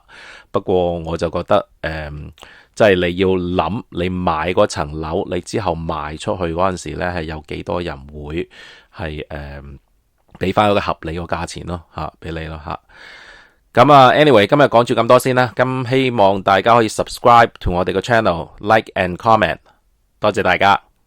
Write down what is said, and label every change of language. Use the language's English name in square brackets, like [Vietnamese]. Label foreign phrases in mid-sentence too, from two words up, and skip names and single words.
[Cantonese] 不過我就覺得即係你要諗你買嗰層樓，你之後賣出去嗰陣時咧，係有幾多人會係俾翻一個合理個價錢咯俾你咯咁anyway 今日講住咁多先啦，咁希望大家可以 [English] subscribe to [Cantonese] 我哋個 channel， [English] like and comment， [Cantonese] 多謝大家。